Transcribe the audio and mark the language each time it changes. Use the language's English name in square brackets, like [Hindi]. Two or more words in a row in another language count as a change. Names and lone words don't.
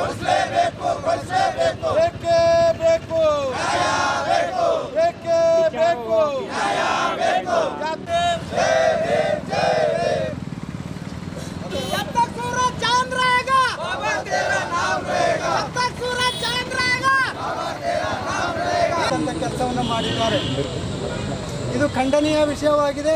[Kannada] ಬೇಕೇ ಬೇಕು, ಬೇಕೇ ಬೇಕು. [Hindi] जब तक सूरज चांद रहेगा बाबा तेरा नाम रहेगा. जब तक सूरज चांद रहेगा बाबा तेरा नाम रहेगा. [Kannada] ಕೆಲಸವನ್ನು ಮಾಡಿದ್ದಾರೆ. ಇದು ಖಂಡನೀಯ ವಿಷಯವಾಗಿದೆ.